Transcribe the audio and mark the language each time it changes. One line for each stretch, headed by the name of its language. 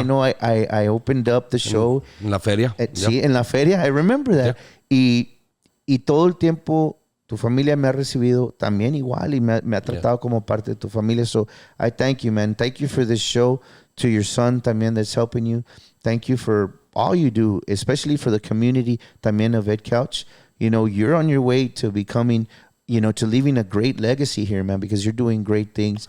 English: I know I opened up the show.
Spanish: En la feria. Sí, en la feria.
English: I remember that.
Spanish: Y todo el tiempo tu familia me ha recibido también igual y me ha tratado como parte de tu familia.
English: So I thank you, man. Thank you for this show. To your son también that's helping you. Thank you for all you do, especially for the community también of Ed Couch. You know, you're on your way to becoming, you know, to leaving a great legacy here, man, because you're doing great things.